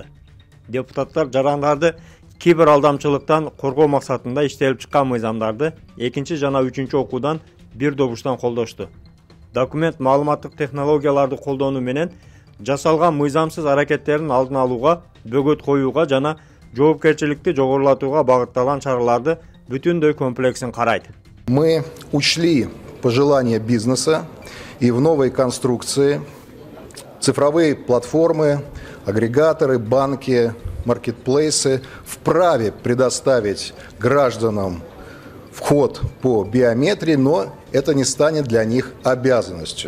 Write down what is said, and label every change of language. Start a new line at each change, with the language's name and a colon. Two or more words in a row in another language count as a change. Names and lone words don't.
Kyrgyz: Депутаттар жарандарды кибер алдамчылыктан коргоо максатында иштелип чыккан мыйзамдарды экинчи жана үчүнчү окуудан бир добуштан колдошту. Документ маалыматтык технологияларды колдонуу менен жасалган мыйзамсыз аракеттердин алдын алууга, бөгөт коюуга жана жоопкерчиликти жогорулатууга багытталган чараларды бүтүндөй комплексин карайт.
Russian: Мы учли пожелания бизнеса и в новой конструкции цифровые платформы, агрегаторы, банки, маркетплейсы вправе предоставить гражданам вход по биометрии, но это не станет для них обязанностью.